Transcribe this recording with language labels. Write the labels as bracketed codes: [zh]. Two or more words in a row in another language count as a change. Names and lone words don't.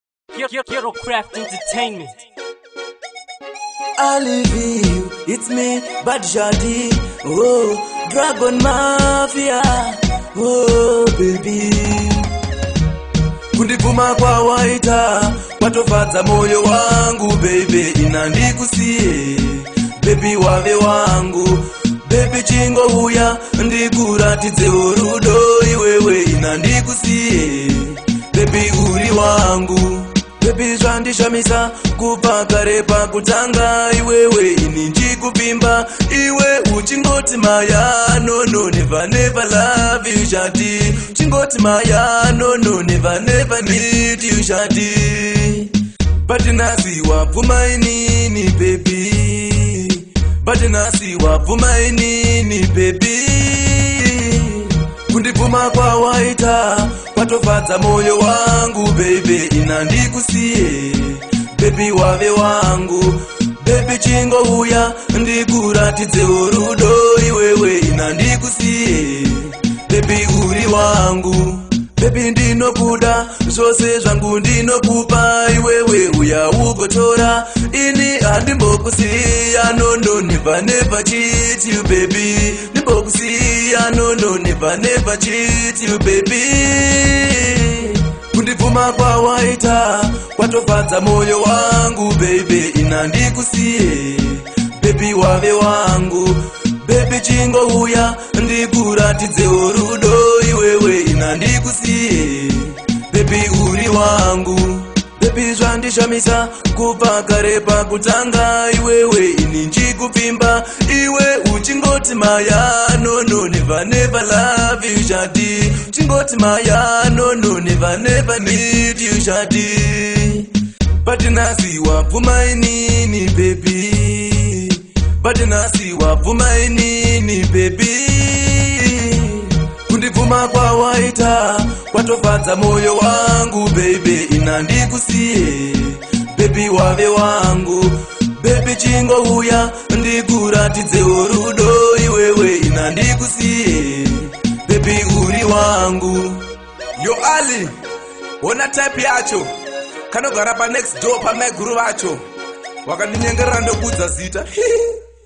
[en] Ghetto Craft Entertainment. I live you, it's me, Bad Jadi. Oh, Dragon Mafia. Oh, baby. [sn] Kundivuma kwa waita, watofadza moyo wangu, baby, inandikusie. Baby wave wangu, baby chingo huya, ndikuratidze urudo, iwewe inandikusie. Baby uri wangu, baby zvandishamisa kubva kare pakutanga, iwewe ini ndikuvimba, iwe uchingoti maya, [en] no no never never love you Jadi, [sn] uchingoti maya, [en] no no never never need you Jadi. [sn] But nasi wapfuma inini baby, but nasi wapfuma inini baby. Kundivuma kwa waita, watofadza moyo wangu, baby inandikusie. Baby wave wangu, baby chingo huya, ndikuratidze urudo, iwewe inandikusie. Baby uri wangu, baby ndinokuda, zvose zvangu ndinokupa, iwewe uya ugotora, ini handimbokusiya, [en] no no never never cheat you baby, ndimbokusiya, no no never never cheat you baby. [sn] Kundivuma kwa waita, watofadza moyo wangu, baby inandikusie. Baby wave wangu, baby chingo huya, ndikuratidze urudo, iwewe inandikusie. Baby uri wangu, baby zvandishamisa kubva kare pakutanga, iwewe ini ndikuvimba, iwe uchingoti maya, [en] no no never never love you Jadi, [sn] uchingoti maya, [en] no no never never need you Jadi. [sn] But nasi wapfuma inini baby, but nasi wapfuma inini baby. Kundivuma kwa waita, watofadza moyo wangu, baby inandikusie. Baby wave wangu, baby chingo huya, ndikuratidze urudo, iwewe inandikusie. Baby uri wangu. Yo Ali, ona type yacho, kanogara pa [en] next door [sn] pa meguru vacho, wakandinyengerera ndokudza zita.